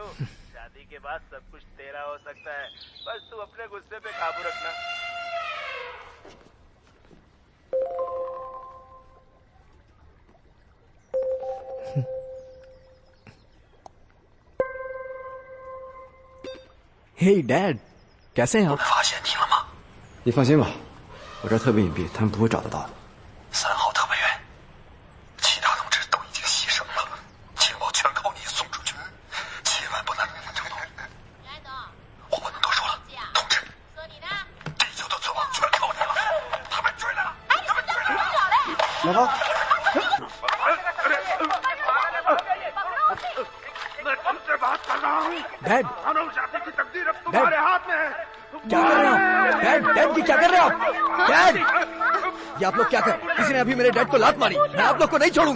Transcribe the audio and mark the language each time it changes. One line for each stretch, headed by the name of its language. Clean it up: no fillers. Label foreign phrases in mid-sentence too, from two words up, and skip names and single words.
Hindi: शादी के बाद सब कुछ तेरा हो सकता है, बस तू अपने गुस्से पे काबू रखना।
English: Hey Dad，
Hindi: कैसे हैं आप？
Chinese: 发现你了吗？你放心吧，我这儿特别隐蔽，他们不会找得到的。 3号特派员，其他同志都已经牺牲了，情报全靠你送出去，千万不能成功。我不能多说了，同志，地球的存亡全靠你了，他们追来了，他们追来了。老方，
Hindi: मैं तुमसे बात कर रहा हूँ। डैड, मानव जाति की तकदीर अब तुम्हारे हाथ में है। क्या कर रहे हो? डैड, डैड जी क्या कर रहे हो आप? डैड, ये आप लोग क्या कर? किसी ने अभी मेरे डैड को लात मारी। मैं आप लोग को नहीं छोड़ूंगा।